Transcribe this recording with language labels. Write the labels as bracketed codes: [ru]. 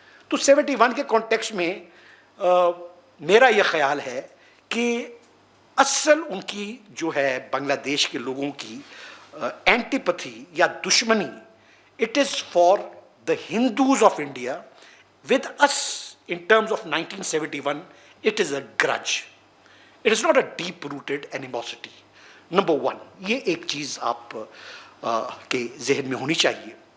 [ur] تو 71 کے کانٹیکسٹ میں میرا یہ خیال ہے کہ اصل ان کی جو ہے بنگلہ دیش کے لوگوں کی اینٹیپتھی یا دشمنی, [en] It is for the Hindus of India with us in terms of 1971, it is a grudge. It is not a deep-rooted animosity. [ur] Number 1, یہ ایک چیز آپ کے ذہن میں ہونی چاہیے.